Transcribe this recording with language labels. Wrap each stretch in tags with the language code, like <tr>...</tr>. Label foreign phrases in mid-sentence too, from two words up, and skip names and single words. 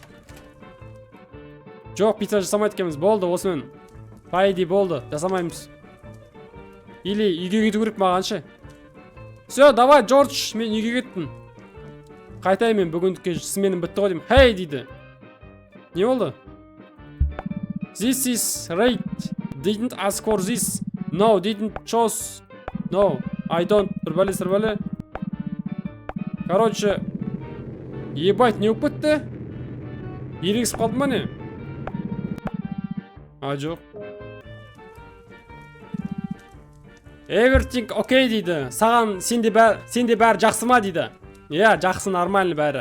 <kk>Жоқ, пицца жасамайды екенбіз. Болды, осымен. Пайди болды, жасамаймыз. Или үйге кету керек маған ше.</kk> <ru>Все, давай,</ru> <kk>Джордж, мен үйге кеттім. Қайтайын мен бүгіндікке сменім бітті ғой деймін. Hey дейді. Не болды?</kk> <en>This is right. Didn't ask for this. No, didn't choose. No, I don't.</en> <kk>Бір бәле.</kk> <ru>Короче, ебать,</ru> <kk>не болып кетті? Ерегісіп қалды ма не? А, жоқ.</kk> <en>Everything okay дейді.</en> <kk>Саған сенде бәрі жақсы ма дейді. Иә, жақсы, нормально бәрі.</kk>